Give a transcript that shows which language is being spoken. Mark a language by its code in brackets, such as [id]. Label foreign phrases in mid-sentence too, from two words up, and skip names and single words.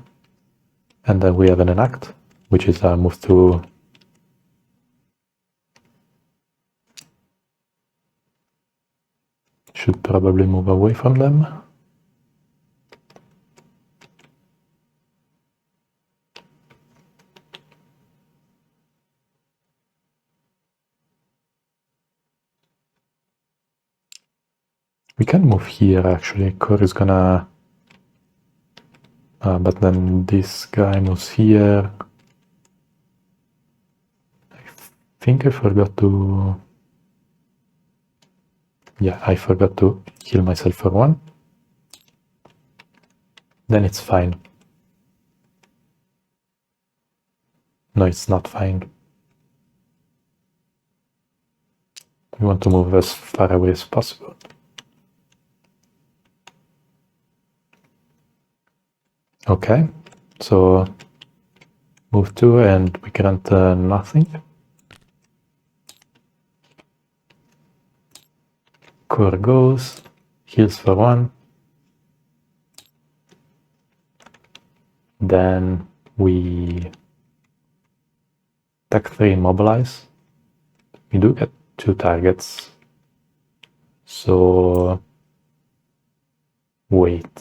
[en] And then we have an enact, which is a move to should probably move away from them. We can move here actually. C.O.R.E is gonna but then this guy moves here. I think I forgot to... Yeah, I forgot to heal myself for 1. Then it's fine. No, it's not fine. We want to move as far away as possible. Okay, so move 2 and we grant nothing. C.O.R.E goes, heals for 1. Then we attack 3, mobilize. We do get 2 targets. So wait.